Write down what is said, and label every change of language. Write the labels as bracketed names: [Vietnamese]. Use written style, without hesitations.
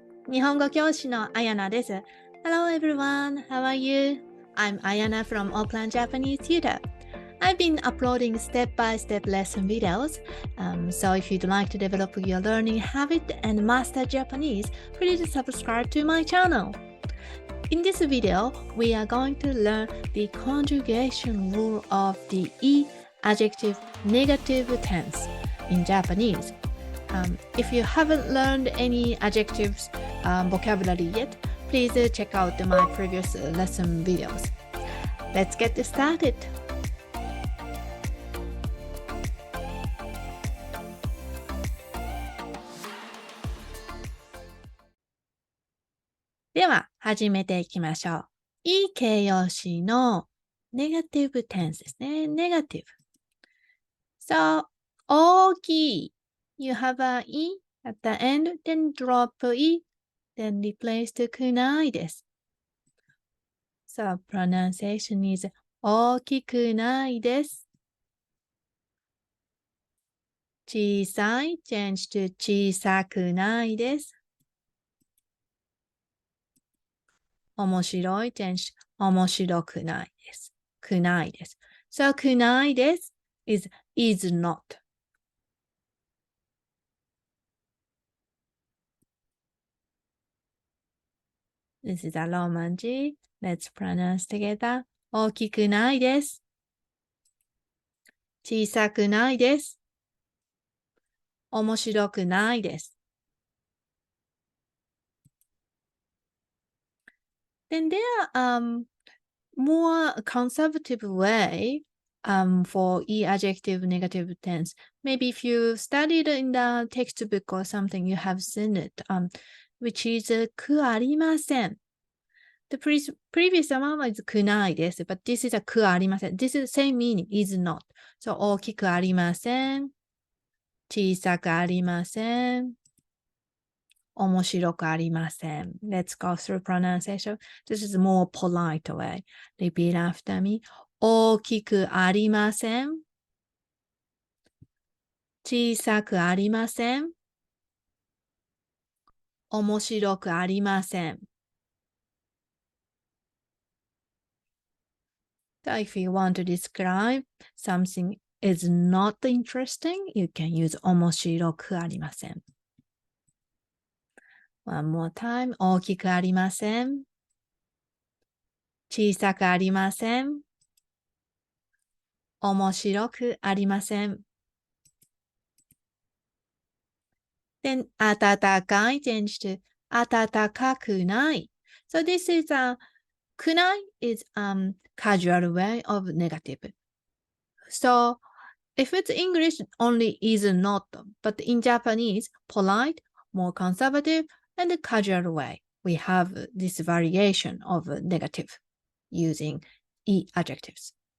[Japanese] 日本語教師のAyanaです。 [English] Hello everyone, how are you? I'm Ayana from Auckland Japanese Tutor. I've been uploading step-by-step lesson videos, so if you'd like to develop your learning habit and master Japanese, please subscribe to my channel. In this video, we are going to learn the conjugation rule of the i-adjective negative tense in Japanese. If you haven't learned any adjectives vocabulary yet, please check out my previous lesson videos. Let's get started. [Japanese] では、始めていきましょう。いい形容詞のネガティブテンスですね。ネガティブ。So, 大きい。 [English] You have a e at the end, then drop e, then replace to くないです。 So, pronunciation is [Japanese] 大きくないです。小さい [English] change to [Japanese] 小さくないです。面白い [English] change to [Japanese] 面白くないです。くないです。 [English] So, くないです is not. This is a Roman G. Let's pronounce together. [Japanese] 大きくないです。小さくないです。面白くないです。 [English] Then there are more conservative way for e-adjective negative tense. Maybe if you studied in the textbook or something, you have seen it, which is くありません。 The previous one was くないです。But this is a くありません。 This is same meaning, is not. [Japanese] So 大きくありません。小さくありません。面白くありません。 [English] Let's go through pronunciation. This is a more polite way. Repeat after me. [Japanese] 大きくありません。小さくありません。面白くありません。 [English] So if you want to describe something is not interesting, you can use 面白くありません。 One more time. [Japanese] 大きくありません。小さくありません。面白くありません。 Then 暖かい [English] change to [Japanese] 暖かくない。 [English] So this is a くない is casual way of negative. So if it's English, only is not, but in Japanese, polite, more conservative, and casual way, we have this variation of negative using i-adjectives.